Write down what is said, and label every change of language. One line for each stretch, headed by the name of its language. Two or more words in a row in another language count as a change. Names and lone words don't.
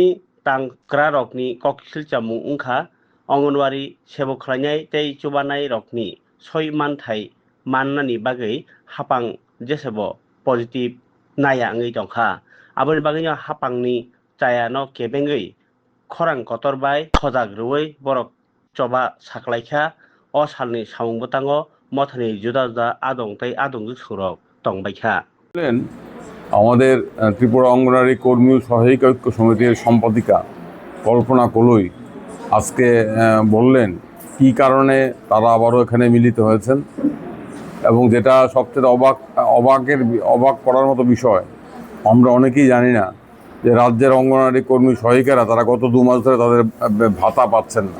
Kok Borok: तांक्रा रकनि ककसिलचा मुं उंखा अंगनवाड़ी सेबो खालायनाय तै चुबानाय रकनि सय मानथाय माननानि बागै हापां जेसेबो पजिटिव नाया ओङै दंखा आबोनि बागैनो हापांनि चायानो केबेङै खरां कतरबाय खजाग्रुवै बरक चबा साख्लायखा अ सालनि सामुंबोताङो मथानि जुदा जुदा आदं तै आदंजों सुरक दंबायखा
Bangla: আমাদের ত্রিপুরা অঙ্গনারী কর্মী সহায়িকা ঐক্য সমিতির সম্পাদিকা কল্পনা কলই আজকে বললেন কি কারণে তারা আবারও এখানে মিলিত হয়েছেন এবং যেটা সবচেয়ে অবাক করার মতো বিষয়, আমরা অনেকেই জানি না যে রাজ্যের অঙ্গনারী কর্মী সহায়িকারা তারা গত 2 মাস ধরে তাদের ভাতা পাচ্ছেন না।